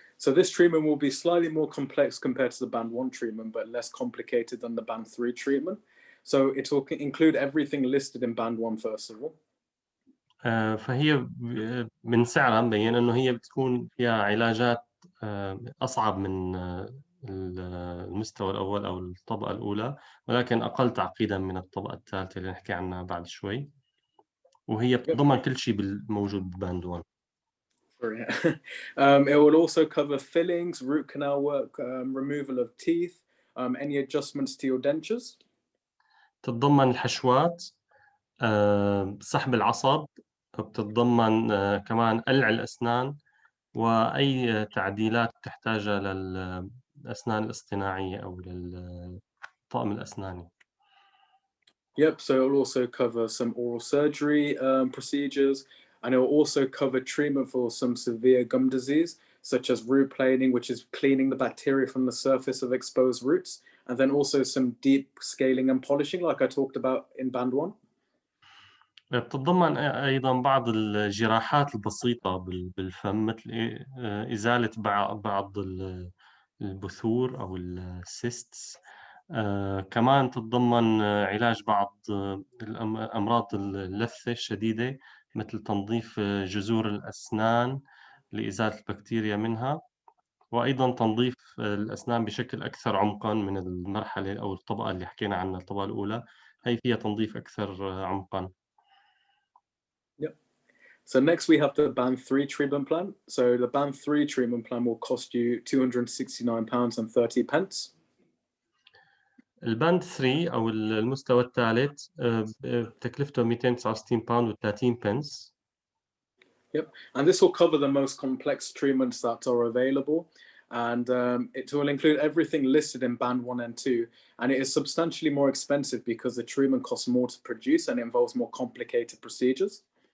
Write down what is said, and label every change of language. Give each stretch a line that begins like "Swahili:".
English: So this treatment will be slightly more complex compared to the band 1 treatment, but less complicated than the band 3 treatment. So it will include everything listed in band 1 first of all.
Arabic: فهي من سعرها مبين إنه هي بتكون فيها علاجات أصعب من المستوى الأول أو الطبقة الأولى، ولكن أقل تعقيدا من الطبقة الثالثة اللي نحكي عنها بعد شوي، وهي بتضمن كل شيء موجود بباند 1.
English: It will also cover fillings, root canal work, removal of teeth, any adjustments to your dentures.
Arabic: تتضمن الحشوات، سحب العصب، بتتضمن كمان قلع الأسنان وأي تعديلات تحتاجها للأسنان الاصطناعية أو للطقم الأسناني.
English: Yep, so it will also cover some oral surgery procedures, and it will also cover treatment for some severe gum disease, such as root planing, which is cleaning the bacteria from the surface of exposed roots, and then also some deep scaling and polishing, like I talked about in band 1.
Arabic: بتتضمن أيضا بعض الجراحات البسيطة بالفم، مثل إزالة بعض البثور أو السيستس. كمان تتضمن علاج بعض الأمراض اللثة الشديدة، مثل تنظيف جذور الأسنان لإزالة البكتيريا منها، وأيضا تنظيف الأسنان بشكل أكثر عمقا من المرحلة أو الطبقة اللي حكينا عنها الطبقة الأولى، هي فيها تنظيف أكثر عمقا.
English: Yep. So next we have the band 3 treatment plan. So the band 3 treatment plan will cost you £269.30.
Arabic: الباند 3 أو المستوى الثالث تكلفته 269 باوند و30 بنس.
English: Yep, and this will cover the most complex treatments that are available, and it will include everything listed in band 1 and 2, and it is substantially more expensive because the treatment costs more to produce and involves more complicated procedures.